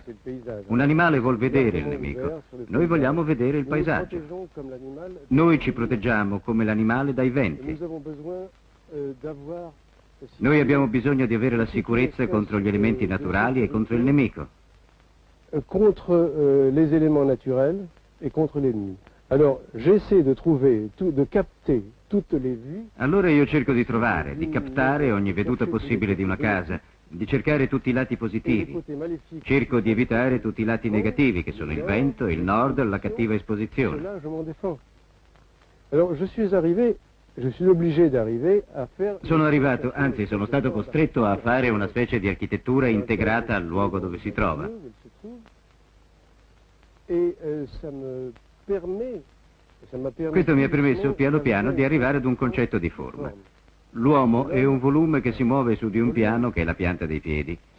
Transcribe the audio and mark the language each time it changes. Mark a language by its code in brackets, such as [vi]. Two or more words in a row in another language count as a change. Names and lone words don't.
[it] Un animale vuol vedere il nemico, noi vogliamo vedere il paesaggio. Noi ci proteggiamo come l'animale dai venti. Noi abbiamo bisogno di avere la sicurezza contro gli elementi naturali e contro il nemico. [fr] Contro les éléments naturels et contre l'ennemi. Alors, j'essaie de trouver, de capter toutes les vues. [it] Allora io cerco di trovare, di captare ogni veduta possibile di una casa, di cercare tutti i lati positivi. Cerco di evitare tutti i lati negativi, che sono il vento, il nord, la cattiva esposizione. [fr] Alors, je suis obligé d'arriver à faire... [it] Sono arrivato, anzi sono stato costretto a fare una specie di architettura integrata al luogo dove si trova. Questo mi ha permesso piano piano di arrivare ad un concetto di forma. L'uomo è un volume che si muove su di un piano che è la pianta dei piedi.